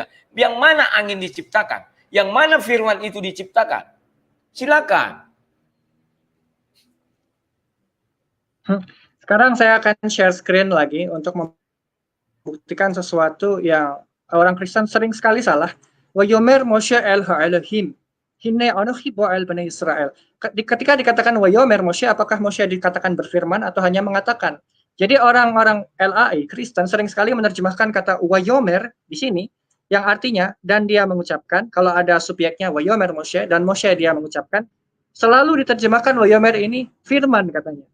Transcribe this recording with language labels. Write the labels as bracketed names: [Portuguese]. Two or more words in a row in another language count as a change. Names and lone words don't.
[Indonesian] Yang mana angin diciptakan? Yang mana firman itu diciptakan? Silakan. Sekarang saya akan [English] share screen [Indonesian] lagi untuk membuktikan sesuatu yang orang Kristen sering sekali salah. [Hebrew] ויאמר משה אל האלהים. הנה אנכי בא אל בני ישראל. [Indonesian] Ketika dikatakan [Hebrew] ויאמר משה, [Indonesian] apakah Moshe dikatakan berfirman atau hanya mengatakan? Jadi orang-orang LAI Kristen sering sekali menerjemahkan kata Wayomer di sini yang artinya dan dia mengucapkan. Kalau ada subjeknya [Hebrew] ויאמר משה [Indonesian] dan Moshe dia mengucapkan, selalu diterjemahkan Wayomer ini firman katanya.